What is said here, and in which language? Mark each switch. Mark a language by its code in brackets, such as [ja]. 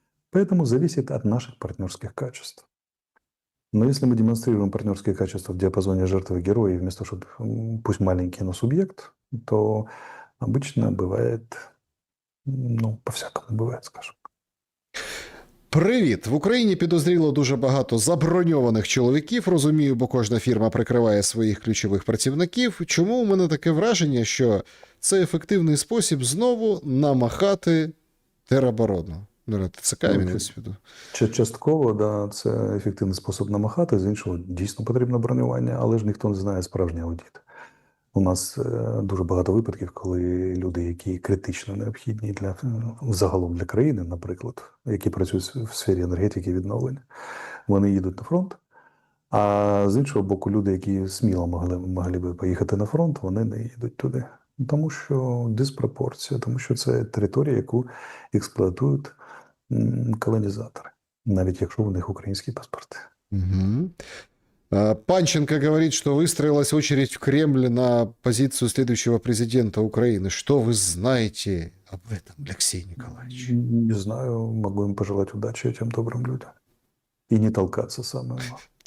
[ru] Поэтому зависит от наших партнерских качеств. Но если мы демонстрируем партнерские качества в диапазоне жертвы героя, вместо чтобы пусть маленький, но субъект, то обычно бывает, ну, по-всякому бывает, скажем. [uk] Привіт! В Україні підозріло дуже багато заброньованих чоловіків, розумію, бо кожна фірма прикриває своїх ключових працівників. Чому у мене таке враження, що це ефективний спосіб знову намахати тероборону? [ru] Ну, ТЦК имелось в виду. [uk] Частково, да, це ефективний спосіб намахати, з іншого дійсно потрібно бронювання, але ж ніхто не знає справжній аудит. У нас дуже багато випадків, коли люди, які критично необхідні для загалом для країни, наприклад, які працюють в сфері енергетики і відновлення, вони їдуть на фронт. А з іншого боку, люди, які сміло могли би поїхати на фронт, вони не їдуть туди. Тому що диспропорція, тому що це територія, яку експлуатують колонізатори, навіть якщо у них українські паспорти. Угу. [ru] Панченко говорит, что выстроилась очередь в Кремль на позицию следующего президента Украины. Что вы знаете об этом, Алексей Николаевич? Не знаю, могу им пожелать удачи этим добрым людям. И не толкаться самое главное.